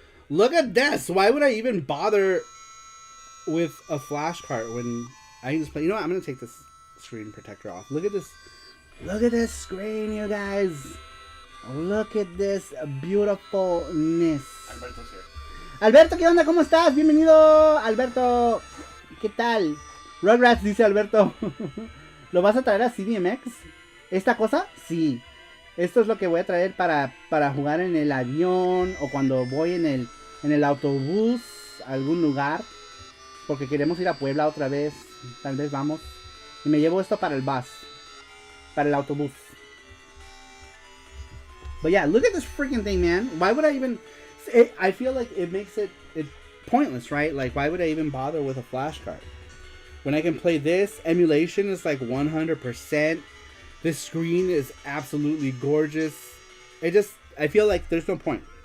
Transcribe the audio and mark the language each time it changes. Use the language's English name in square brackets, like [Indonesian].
[English] Look at this. Why would I even bother with a flash card when I can just play? You know what? I'm going to take this screen protector off. Look at this. Look at this screen, you guys. Look at this beautifulness. Alberto's here. [Spanish] Alberto, ¿qué onda? ¿Cómo estás? Bienvenido, Alberto. ¿Qué tal? Rugrats, dice Alberto. ¿Lo vas a traer a CDMX? ¿Esta cosa? Sí. Esto es lo que voy a traer para jugar en el avión o cuando voy en el autobús a algún lugar. Porque queremos ir a Puebla otra vez. Tal vez vamos. Y me llevo esto para el bus. Para el autobús. [English] But yeah, look at this freaking thing, man. Why would I even... I feel like it makes it pointless, right? Like, why would I even bother with a flash card? When I can play this, emulation is like 100%. This screen is absolutely gorgeous. I feel like there's no point.